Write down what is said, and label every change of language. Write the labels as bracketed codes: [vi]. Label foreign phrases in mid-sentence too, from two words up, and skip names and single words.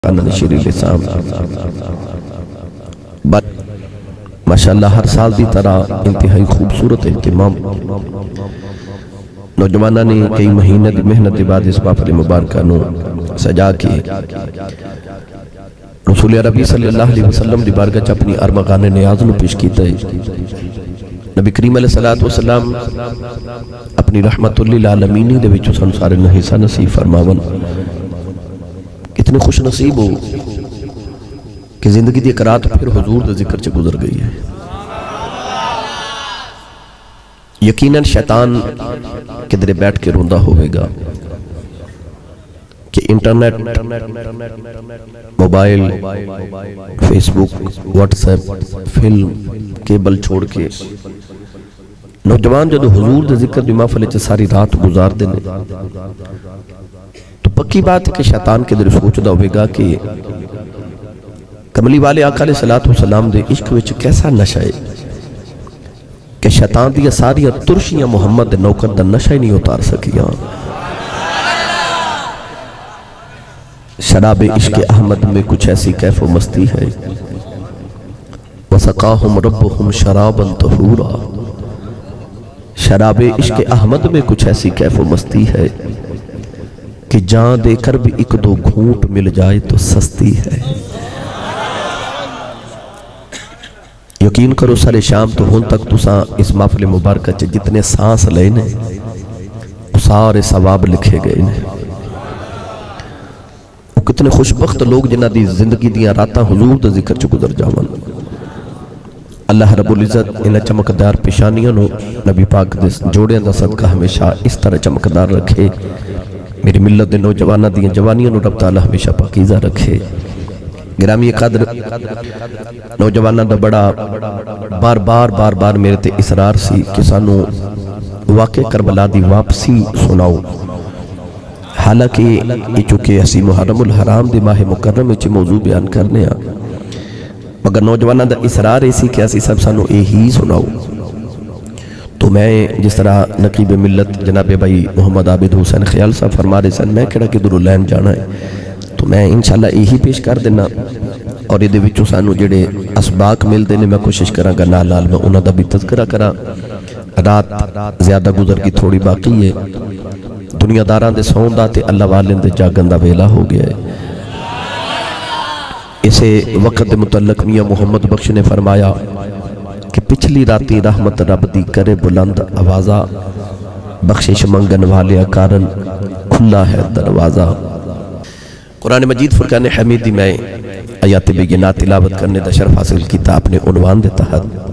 [pa] نشری لسان ماشاءاللہ ہر سال دی طرح انتہائی خوبصورت اہتمام نوجوانہ نے کئی مہینہ دی محنت دی بعد اس محفل مبارکہ نو سجا کے رسول عربی [ar] صلی اللہ علیہ وسلم [pa] دی بارگاہ چ اپنی ارمغان نیاز نو پیش کیتا ہے۔ نبی کریم علیہ السلام اپنی رحمت للعالمین دے وچ سانو سارے نو حصہ نصیب فرماون۔ کتنے خوش نصیب ہو کہ زندگی دی ایک رات پھر حضور دے ذکر چ گزر گئی ہے۔ یقیناً شیطان کدھر بیٹھ کے روندہ ہوئے گا کہ انٹرنیٹ، موبائل، فیس بک، واٹس ایپ، فلم، کیبل چھوڑ کے نوجوان جدو حضور دے ذکر دی محفل چ ساری رات گزار دینے تو پکی بات ہے کہ شیطان کے دل سوچدا ہوئے گا کہ کملی والے آقا علیہ السلام دے عشق وچ کیسا نشہ ہے کہ شیطان دیا ساری ترشیاں محمد دے نوکر دا نشہ ہی نہیں اتار سکیاں۔ [ur] شراب عشق احمد میں کچھ ایسی کیف و مستی ہے، [ar] وَسَقَاهُمْ رَبُّهُمْ شَرَابًا طَهُورًا۔ [ur] شراب عشق احمد میں کچھ ایسی کیف و مستی ہے کہ جان دے کر بھی ایک دو گھونٹ مل جائے تو سستی ہے۔ [pa] یقین کرو سارے شام تو ہون تک تساں اس محفل مبارکہ چ جتنے سانس لینے سارے ثواب لکھے گئے نے۔ وہ کتنے خوشبخت لوگ جنہ دی زندگی دیاں راتاں حضور دے ذکر چ گزر جاون۔ اللہ رب العزت انہ چمکدار پیشانیاں نو نبی پاک دے جوڑیاں دا صدقہ ہمیشہ اس طرح چمکدار رکھے۔ میری ملت دے نوجوانہ دیاں جوانیاں نو رب تعالی ہمیشہ پاکیزہ رکھے۔ گرامی قدر نوجوانہ دا بڑا بار بار میرے تے اصرار سی کہ سانو واقع کربلا دی واپسی سناؤ۔ حالانکہ یہ چونکہ اسی محرم الحرام دی ماہ مکرم وچ موضوع بیان کرنے آ، مگر نوجوانہ دا اصرار ایسی کہ اسی سب سانو ہی سناؤ۔ تو میں جس طرح نقیب ملت جناب بھائی محمد عابد حسین خیال صاحب فرما رہے سن میں کہڑا کدھروں لین جانا ہے تو میں انشاءاللہ یہی پیش کر دینا، اور یہ دے وچوں سانو جڑے اسباق مل دینے میں کوشش کراں گا نال نال میں انہاں دا بھی تذکرہ کراں۔ رات زیادہ گزر کی تھوڑی باقی ہے، دنیا داراں دے سون دا تے اللہ والن دے جاگن دا ویلا ہو گیا ہے۔ اسے وقت دے متعلق میاں محمد بخش نے فرمایا کہ پچھلی راتی رحمت رب دی کرے بلند آوازہ، بخشش منگن والے کارن کھلا ہے دروازہ۔ قرآن مجید فرقان حمیدی میں آیات بینات تلاوت کرنے دا شرف حاصل کیتا اپنے عنوان دے تحت۔